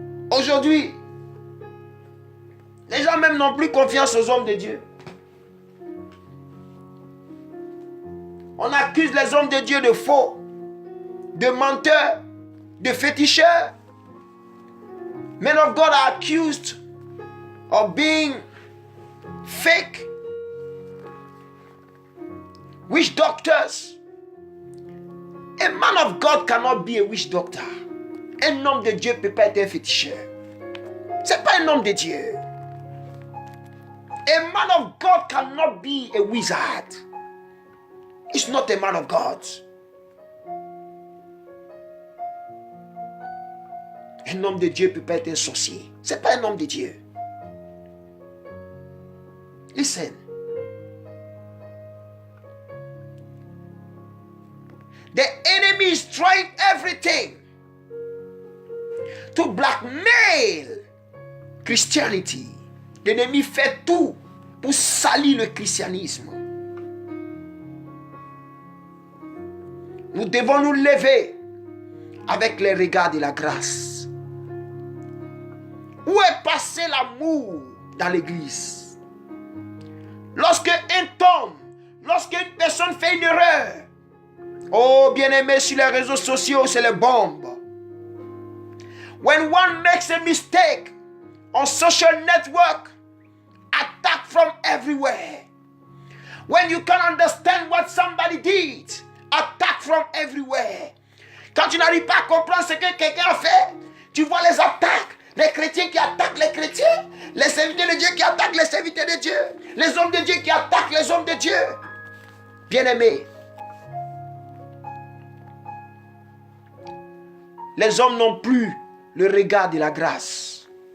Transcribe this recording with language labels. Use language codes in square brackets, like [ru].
[fr] Aujourd'hui, les gens même n'ont plus confiance aux hommes de Dieu. On accuse les hommes de Dieu de faux, de menteurs, de féticheurs. [en] Men of God are accused of being fake, witch doctors. A man of God cannot be a witch doctor. [fr] Un homme de Dieu ne peut pas être un féticheur. Ce n'est pas un homme de Dieu. [en] A man of God cannot be a wizard. He's not a man of God. [fr] Un homme de Dieu ne peut pas être un sorcier. Ce n'est pas un homme de Dieu. [en] Listen. The enemy is trying everything to blackmail Christianity. [fr] L'ennemi fait tout pour salir le christianisme. Nous devons nous lever avec les regards de la grâce. Où est passé l'amour dans l'église? Lorsque un tombe, lorsqu'une personne fait une erreur, oh bien-aimé, sur les réseaux sociaux, c'est les bombes. [en] When one makes a mistake on social network, attack from everywhere. When you can't understand what somebody did, attack from everywhere. [fr] Quand tu n'arrives pas à comprendre ce que quelqu'un a fait, tu vois les attaques. Les chrétiens qui attaquent les chrétiens, les serviteurs de Dieu qui attaquent les serviteurs de Dieu, les hommes de Dieu qui attaquent les hommes de Dieu. Bien-aimés, les hommes n'ont plus le regard de la grâce.